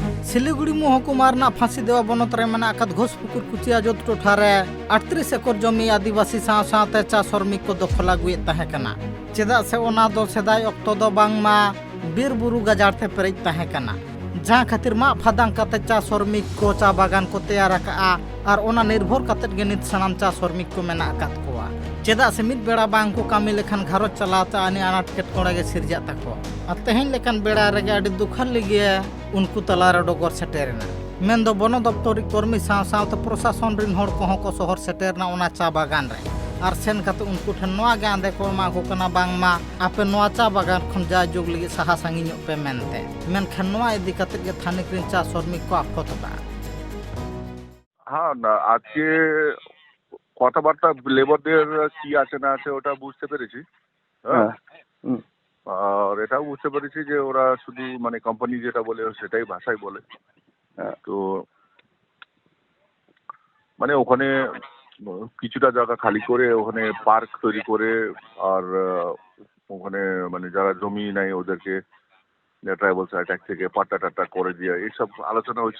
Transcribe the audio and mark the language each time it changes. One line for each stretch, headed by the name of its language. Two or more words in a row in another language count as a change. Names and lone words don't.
Santali: শিলিগুড়ি মহকুমার ফাঁসি দেওয়া বনতরে মেনাকাত ঘোষপুকুর কুচিয়াজোত টোঠারে 38 একর জমি আদিবাসী সাথে চা শ্রমিক को দখল আগুয়েত তাহে কানা চেদা সে ওনা দো সেদাই অক্তো দো বাংমা বীর বুরু গাজারতে পেরেজ তাহে কানা जहाँ खातिर मा फादांग काते चा श्रमिक को चा बागान को तैयार का और ओना निर्भर काते गणित सनाम चा श्रमिक को मेना आकात कोआ चेदा से मिद बेड़ा बांग को कामी लेखन घरो चलाता आने अनाट केटकोड़ा के सिरजा तको और तेहन लेखन बेड़ा रेगे अड़ी दुखल लिगे उनको तलार डोगर सेटेरना मेन दो बनो दप्तरी कर्मी साथ प्रशासन रिन होड़ को शहर सेटेरना ओना चा बागान रे और सेन काते उनको ठन नोआ गे आंदे को मा को कना बांगमा आपे नोआ चा बागान खन जा जोग लगी साहा सांगी ᱧᱚᱜ पे मेनते मेनखान नोआ इदी काते गे थानिक रिन चा श्रमिक को आखो तबा
Bangla: হ্যাঁ না আজকে কথাবার্তা লেবারদের কি আছে না আছে ওটা বুঝতে পেরেছি। হ্যাঁ আর এটাও বুঝতে পেরেছি যে ওরা শুধু মানে কোম্পানি যেটা বলে সেটাই ভাষায় বলে। তো মানে ওখানে কিছুটা জায়গা খালি করে ওখানে পার্ক তৈরি করে আর ওখানে মানে যারা জমি নেয় ওদেরকে
English: tribals attack
Bangla: থেকে পাট্টা টাট্টা করে দিয়ে এইসব আলোচনা হয়েছিল।